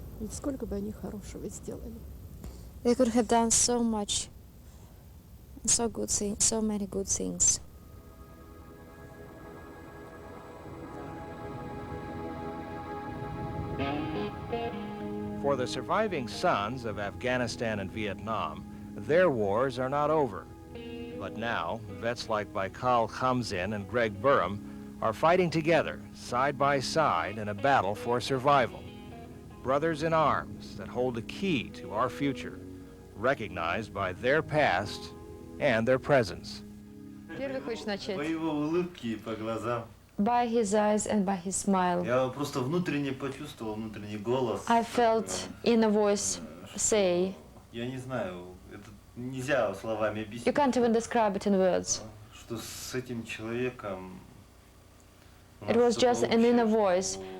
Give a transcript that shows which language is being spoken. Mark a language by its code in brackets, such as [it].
[ru] Сколько бы они хорошего сделали. [en] They could have done so much, so good things, so many good things. For the surviving sons of Afghanistan and Vietnam, their wars are not over. But now, vets like Baikal Khamzin and Greg Burham are fighting together, side by side, in a battle for survival. Brothers in arms that hold a key to our future, recognized by their past and their presence. [ru] Первый хочешь начать? По его улыбке и по глазам. [en] By his eyes and by his smile. [ru] Я просто внутренне почувствовал внутренний голос. [en] I felt in a voice say. [ru] Я не знаю, это нельзя словами объяснить. [en] You can't even describe it in words. [ru] Что с этим человеком. [en] It was just an inner voice